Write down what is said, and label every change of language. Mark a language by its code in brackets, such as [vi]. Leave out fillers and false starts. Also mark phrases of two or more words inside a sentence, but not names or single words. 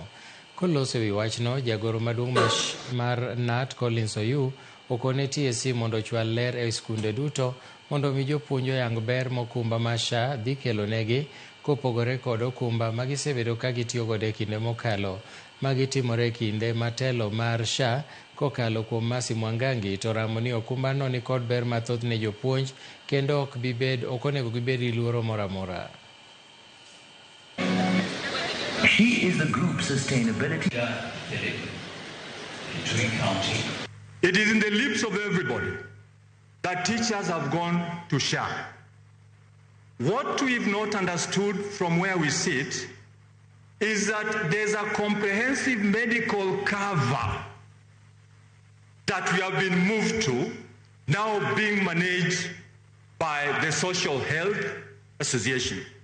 [luo] Koloso ewi wachno, jagoro maduong' mar KNUT Collins Ochiw okone TSC mondo chwal ler e skunde duto mondo mi jopuonj oyang ber mokumba mar SHA dhi kelo negi kopogore kod okumba ma gisebedo ka gitiyo godo e kinde mokalo magitimore kinde matelo mar SHA kokalo kuom Mercy Mwangangi to ramo ni okumba no ni kod ber mathoth ne jopuonj kendo ok onego gibed gi luoro moro amora. [en] She is the group sustainability. It is in the lips of everybody that teachers have gone to SHA. What we've not understood from where we sit is that there's a comprehensive medical cover that we have been moved to, now being managed by the Social Health Association.